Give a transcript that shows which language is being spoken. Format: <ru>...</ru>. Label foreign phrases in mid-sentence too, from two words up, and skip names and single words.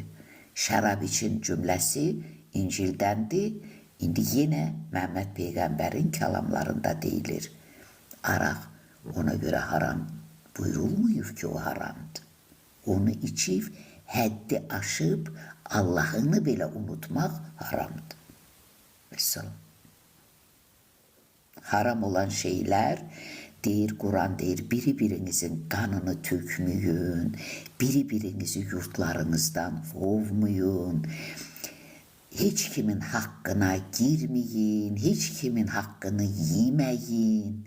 <az>Şərab için cümləsi İncildəndir. İndi yenə Məhəmməd Peyğəmbərin kalamlarında deyilir. Araq ona göre haram buyurulmuyub ki, o haramdır. Onu içib, həddi aşıb, Allah'ını belə unutmaq haramdır.</az> <tr>Mesela haram olan şeyler deyir, Kur'an deyir, biri-birinizin kanını tökmüyün, biri-birinizi yurtlarınızdan kovmuyun, hiç kimin hakkına girmeyin, hiç kimin hakkını yemeyin.</tr>